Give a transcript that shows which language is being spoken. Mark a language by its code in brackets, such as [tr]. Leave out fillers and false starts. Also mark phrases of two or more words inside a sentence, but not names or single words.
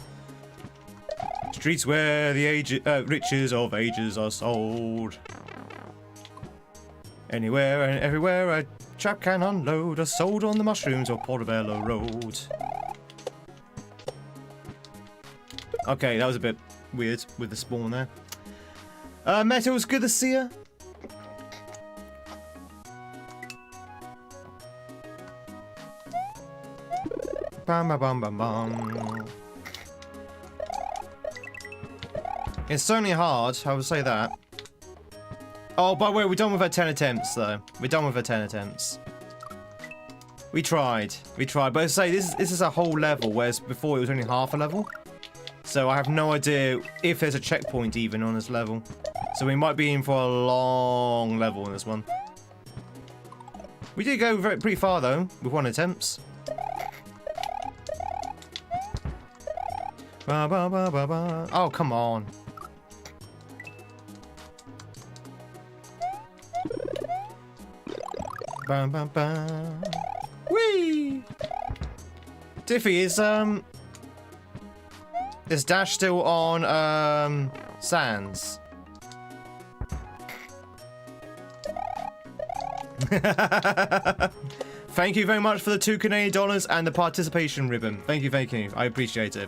[en] Streets where the riches of ages are sold. Anywhere and everywhere a chap can unload are sold on the mushrooms of Portobello Road. Okay, that was a bit weird with the spawn there. Metals, good to see ya. Bam bam bam bam bam. It's certainly hard, I would say that. Oh, by the way, we're done with our 10 attempts, though. We're done with our 10 attempts. We tried. We tried. But I say, this is a whole level, whereas before it was only half a level. So I have no idea if there's a checkpoint even on this level. So we might be in for a long level in this one. We did go pretty far, though, with 1 attempt. Ba, ba, ba, ba, ba. Oh, come on. Bam, bam, bam. Whee! Diffie, is Dash still on, Sands? Thank you very much for the $2 Canadian and the participation ribbon. Thank you, thank you. I appreciate it.